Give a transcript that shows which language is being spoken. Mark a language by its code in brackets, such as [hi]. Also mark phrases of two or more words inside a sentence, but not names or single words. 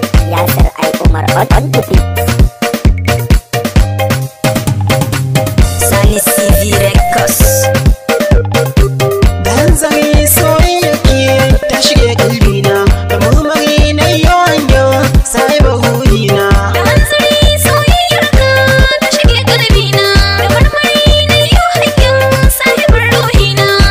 [en] Yasir I Umar on, on the beat. Sani C V Records. [ha] Dan zan yi soyayya ke ta shige kalbina, da murmuri na yawan yawan [ar] صاحبة روحنا. [ha] Dan zan yi soyayyar ka ta shige kalbina, da murmuri na yawan yawan [ar] صاحبة روحنا.